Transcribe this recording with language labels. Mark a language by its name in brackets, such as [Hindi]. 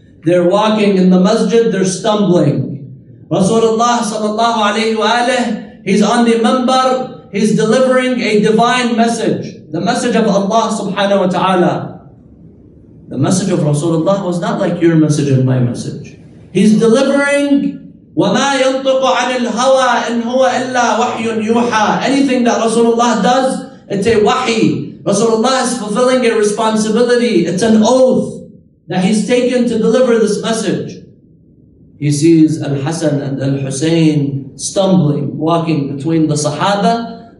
[English] They're walking in the masjid, they're stumbling. Rasulullah sallallahu alayhi wa alayhi, he's on the minbar, he's delivering a divine message, the message of Allah subhanahu wa ta'ala. The message of Rasulullah was not like your message and my message. He's delivering [Arabic] وَمَا يَنْطِقُ عَنِ الْهَوَىٰ إِنْ هُوَ إِلَّا وَحْيٌ يُوحَىٰ. [English] Anything that Rasulullah does, it's a wahi. Rasulullah is fulfilling a responsibility. It's an oath that he's taken to deliver this message. He sees Al-Hasan and Al-Husayn stumbling, walking between the Sahaba.